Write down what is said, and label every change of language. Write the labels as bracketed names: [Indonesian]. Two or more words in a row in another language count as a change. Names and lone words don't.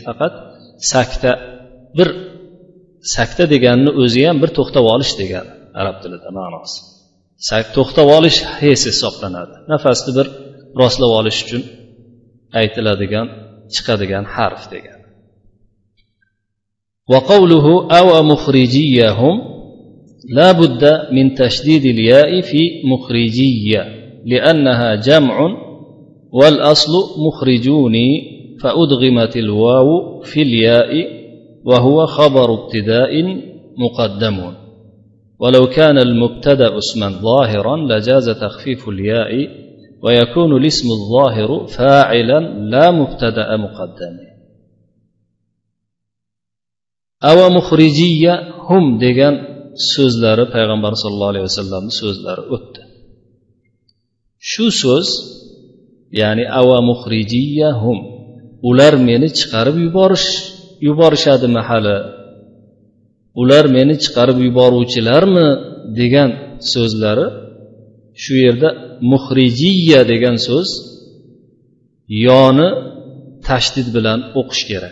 [Uzbek] Faqat sakta, bir sakta deganni o'zi ham bir to'xtab olish degan arab tilida ma'nosi. To'xtab olish hesi hisoblanadi. Nafasni bir rostlab olish uchun aytiladigan, chiqadigan harf degan. [Arabic] وقوله أو مخرجيهم لا بد من تشديد الياء في مخرجي لأنها جمع والأصل مخرجون فأدغمت الواو في الياء وهو خبر ابتداء مقدم. ولو كان المبتدأ اسما ظاهرا لجاز تخفيف الياء ويكون الاسم الظاهر فاعلا لا مبتدأ مقدم. أو مخرجية هم [Uzbek] degan so'zlari payg'ambar [Arabic] صلى الله عليه وسلم [Uzbek] so'zlari o'tdi. Shu so'z, ya'ni [Arabic] أو مخرجية هم, [Uzbek] ular meni chiqarib yuborishadi mahali, ular meni chiqarib yuboruvchilarmi degan so'zlari, shu yerda mukhrijiyya degan so'z yoni tashdid bilan o'qish kerak.